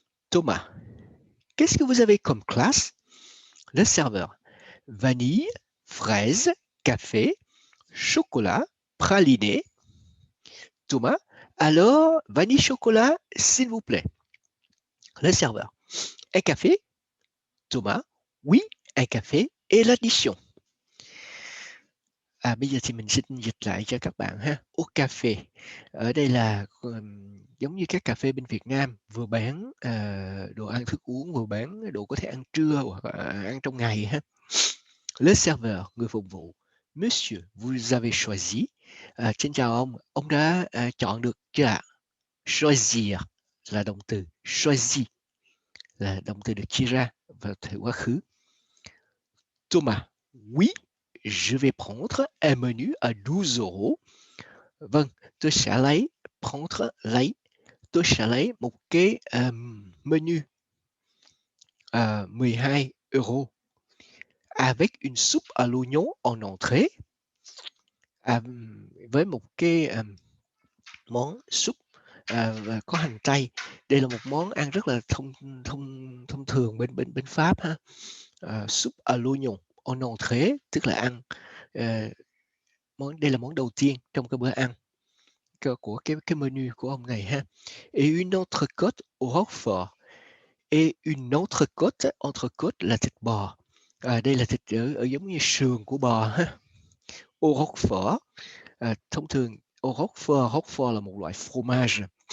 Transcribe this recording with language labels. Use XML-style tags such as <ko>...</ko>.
<fr>Thomas, qu'est-ce que vous avez comme glace? Le serveur, vanille, fraise, café, chocolat, praliné. Thomas, alors, vanille chocolat, s'il vous plaît. Le serveur, un café? Thomas, oui, un café et l'addition.</fr> <vi>Bây giờ thì mình xin dịch lại cho các bạn ha. Au café, ở đây là giống như các cà phê bên Việt Nam, vừa bán đồ ăn thức uống, vừa bán đồ có thể ăn trưa hoặc ăn trong ngày ha. Le serveur, người phục vụ.</vi> <fr>Monsieur, vous avez choisi.</fr> <vi>Xin chào ông đã chọn được chưa ạ? Choisir là động từ, choisi là động từ được chia ra vào thời quá khứ.</vi> <fr>Thomas, oui, je vais prendre un menu à 12 €.</fr> <vi>Vâng, tôi sẽ lấy, prendre, lấy. Tôi sẽ lấy một cái</vi> <fr>menu 12 € avec une soupe à l'oignon en entrée.</fr> <vi>Với một cái món súp và có hành tây. Đây là một món ăn rất là thông thường bên Pháp ha.</vi> <fr>Soupe à l'oignon en entrée,</fr> <vi>tức là ăn đây là món đầu tiên trong cái bữa ăn của cái menu của ông này ha.</vi> <fr>Et une entrecôte au roquefort. Et une entrecôte</fr> <vi>là thịt bò. Đây là thịt ở giống như sườn của bò ha. Au roquefort, thông thường au roquefort là một loại fromage.</vi>